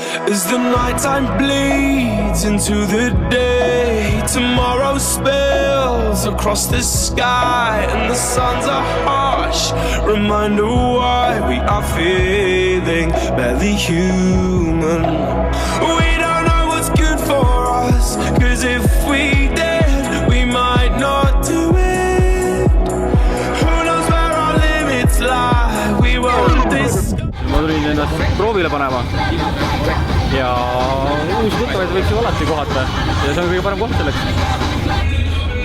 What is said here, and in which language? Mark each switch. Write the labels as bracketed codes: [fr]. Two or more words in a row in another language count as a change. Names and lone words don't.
[en] As the nighttime bleeds into the day, tomorrow spills across the sky, and the suns are harsh, reminder why we are feeling barely human. We don't know what's good for us, cause if we did, we might not do it. Who knows where our limits lie, we won't discuss. [et] Ma tulin ennast proovile panema ja uusi tuttavaid võiks ju alati kohata ja see on kõige parem koht selleks.